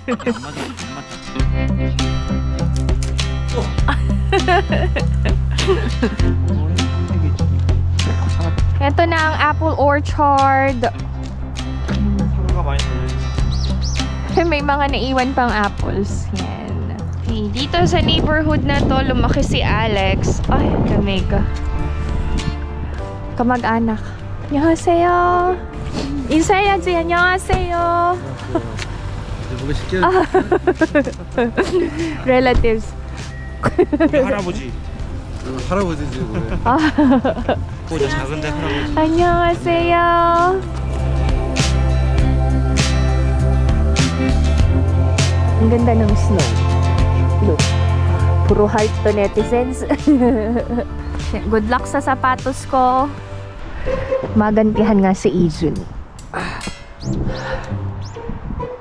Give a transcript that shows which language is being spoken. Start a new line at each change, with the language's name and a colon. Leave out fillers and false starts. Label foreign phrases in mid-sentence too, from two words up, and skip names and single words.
Filipino: Ito na ang
English: apple orchard.
Filipino: May mga naiwan pang apples. Yan. Okay, dito sa neighborhood na to, lumaki si Alex. Ay, lamig. Kamag-anak.
Korean: 안녕하세요. 인사해야지. 안녕하세요. 누구 시켜?
English: Relatives.
Korean: 할아버지. 할아버지지 그래. 보자 작은데 할아버지. 안녕하세요.
Filipino: Ang ganda ng snow. Look. Puro heart to netizens.
English: Good luck
Filipino: sa sapatos ko. Magantihan nga si Ijun.